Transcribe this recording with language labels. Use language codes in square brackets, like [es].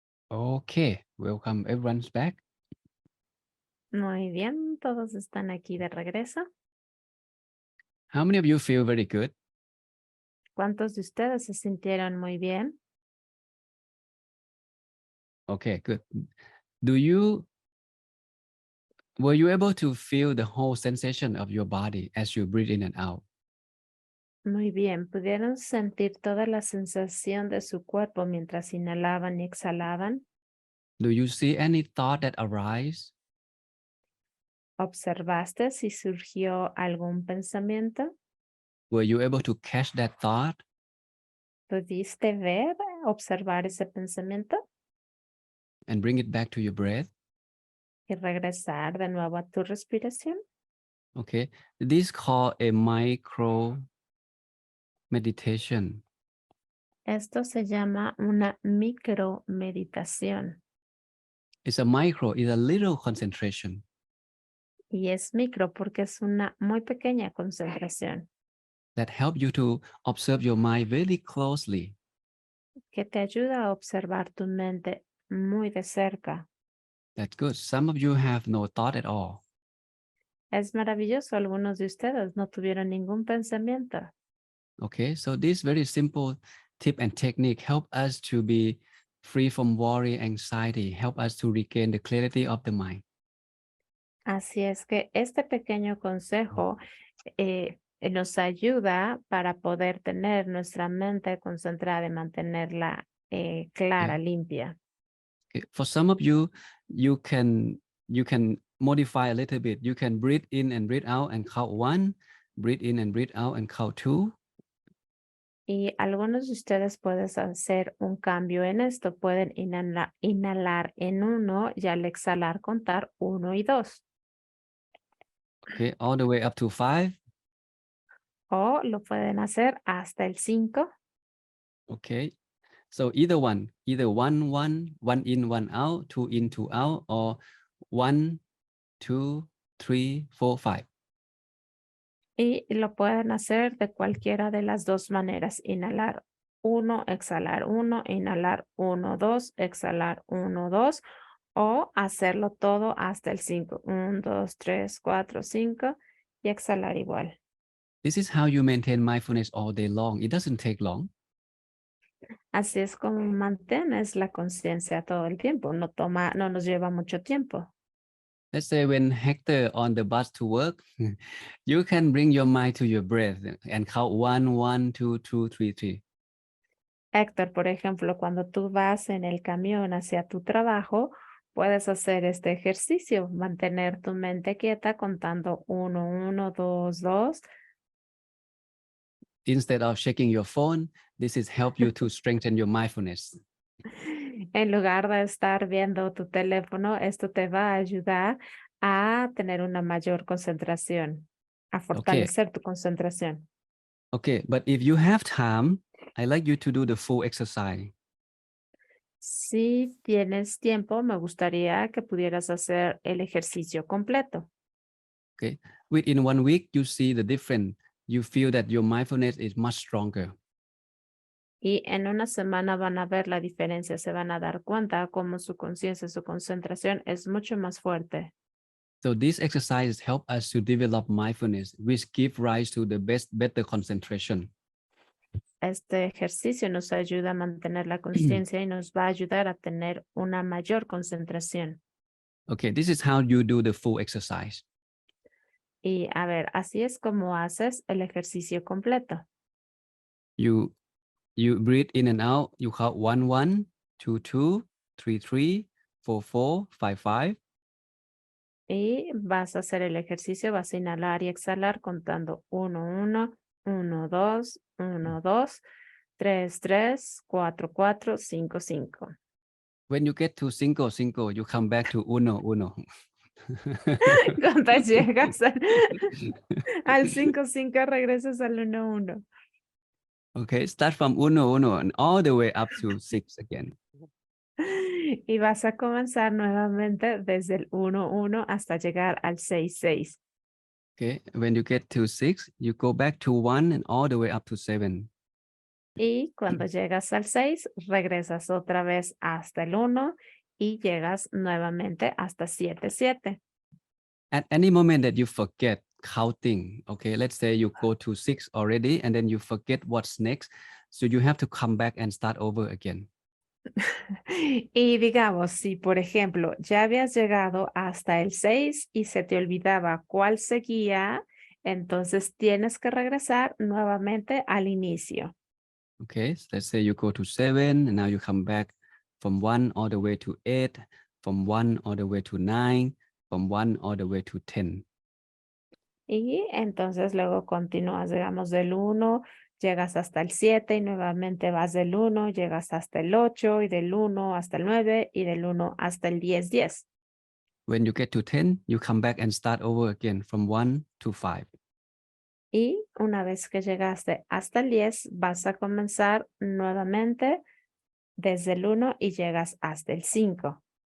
[en] Okay, welcome everyone's back. [es] Muy bien, todos están aquí de regreso. [en] How many of you feel very good? [es] ¿Cuántos de ustedes se sintieron muy bien? [en] Okay, good. Were you able to feel the whole sensation of your body as you breathe in and out? [es] Muy bien, ¿pudieron sentir toda la sensación de su cuerpo mientras inhalaban y exhalaban? [en] Do you see any thought that arise? [es] ¿Observaste si surgió algún pensamiento? [en] Were you able to catch that thought [es] ¿Pudiste ver, observar ese pensamiento [en] and bring it back to your breath? [es] y regresar de nuevo a tu respiración? [en] Okay, this is called a micro meditation. [es] Esto se llama una micromeditación [en] It's a little concentration [es] y es micro porque es una muy pequeña concentración [en] that help you to observe your mind very closely. [es] que te ayuda a observar tu mente muy de cerca. [en] That's good. Some of you have no thought at all. [es] Es maravilloso, algunos de ustedes no tuvieron ningún pensamiento. [en] Okay, so this very simple tip and technique help us to be free from worry, anxiety, help us to regain the clarity of the mind. [es] Así es que este pequeño consejo nos ayuda para poder tener nuestra mente concentrada y mantenerla clara, [en] Okay. [es] limpia. [en] Okay. For some of you, you can modify a little bit. You can breathe in and breathe out and count 1, breathe in and breathe out and count 2. [es] Y algunos de ustedes pueden hacer un cambio en esto. Pueden inhalar en 1 y al exhalar contar 1 y 2. [en] Okay, all the way up to 5. [es] O lo pueden hacer hasta el 5. [en] Okay, so either one, either 1, 1, 1 in, 1 out, 2 in, 2 out, or 1, 2, 3, 4, 5. [es] Y lo pueden hacer de cualquiera de las dos maneras. Inhalar 1, exhalar 1, inhalar 1, 2, exhalar 1, 2. O hacerlo todo hasta el 5. 1, 2, 3, 4, 5 y exhalar igual. [en] This is how you maintain mindfulness all day long. It doesn't take long. [es] Así es como mantienes la conciencia todo el tiempo. No nos lleva mucho tiempo. [en] Let's say when Hector on the bus to work, you can bring your mind to your breath and count 1, 1, 2, 2, 3, 3. [es] Héctor, por ejemplo, cuando tú vas en el camión hacia tu trabajo, puedes hacer este ejercicio, mantener tu mente quieta contando 1, 1, 2, 2. [en] Instead of checking your phone, this is help you to strengthen your mindfulness. [es] En lugar de estar viendo tu teléfono, esto te va a ayudar a tener una mayor concentración, a [en] Okay. [es] fortalecer tu concentración. [en] Okay, but if you have time, I like you to do the full exercise. [es] Si tienes tiempo, me gustaría que pudieras hacer el ejercicio completo. [en] Okay, within 1 week, you see the difference. You feel that your mindfulness is much stronger. [es] Y en una semana van a ver la diferencia, se van a dar cuenta cómo su conciencia, su concentración es mucho más fuerte. [en] So these exercises help us to develop mindfulness, which give rise to the better concentration. [es] Este ejercicio nos ayuda a mantener la conciencia y nos va a ayudar a tener una mayor concentración. [en] Okay, this is how you do the full exercise. [es] Y a ver, así es como haces el ejercicio completo. [en] You breathe in and out. You count 1, 1, 2, 2, 3, 3, 4, 4, 5, 5. [es] Y vas a hacer el ejercicio, vas a inhalar y exhalar contando 1, 1, 1, 2, 1, 2, 3, 3, 4, 4, 5, 5. [en] When you get to 5, 5, you come back to 1, 1. [es] Cuando llegas al 5, 5, regresas al 1, 1. [en] Okay, start from 1, 1 and all the way up to 6 again. [es] Y vas a comenzar nuevamente desde el 1, 1 hasta llegar al 6, 6. [en] Okay, when you get to 6, you go back to 1 and all the way up to 7. [es] Y cuando llegas al 6, regresas otra vez hasta el 1 y llegas nuevamente hasta 7, 7. [en] At any moment that you forget counting, okay, let's say you go to 6 already and then you forget what's next. So you have to come back and start over again. [es] Y digamos, si por ejemplo ya habías llegado hasta el 6 y se te olvidaba cuál seguía, entonces tienes que regresar nuevamente al inicio. [en] Okay, so let's say you go to 7 and now you come back from 1 all the way to 8, from 1 all the way to 9, from 1 all the way to 10. [es] Y entonces luego continúas, digamos, del 1, llegas hasta el 7 y nuevamente vas del 1, llegas hasta el 8 y del 1 hasta el 9 y del 1 hasta el 10, 10. [en] When you get to 10, you come back and start over again from 1 to 5. [es] Y una vez que llegaste hasta el 10, vas a comenzar nuevamente desde el 1 y llegas hasta el 5.